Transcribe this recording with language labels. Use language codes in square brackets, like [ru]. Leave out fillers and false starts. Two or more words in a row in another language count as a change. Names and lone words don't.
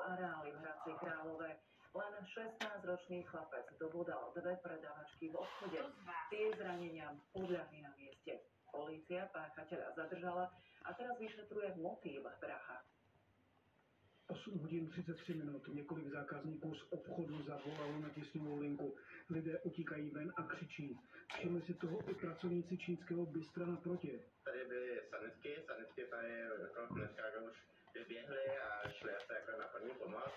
[sk] Len 16-ročný chlapec dobudal 2 predavačky v obchode. Tie zraneniam podľahli na mieste. Polícia páchateľa zadržala a teraz vyšetruje motív vraha. [cs] 8 hodín 33 minut. Několik zákazníků z obchodu zavolalo na těsňovou linku. Lidé utíkají ven a křičí. Všimli si toho i pracovníci čínského bystra naproti. Tady byly sanitky tady jako dneska už vyběhly a šli asi jako na první pomoc.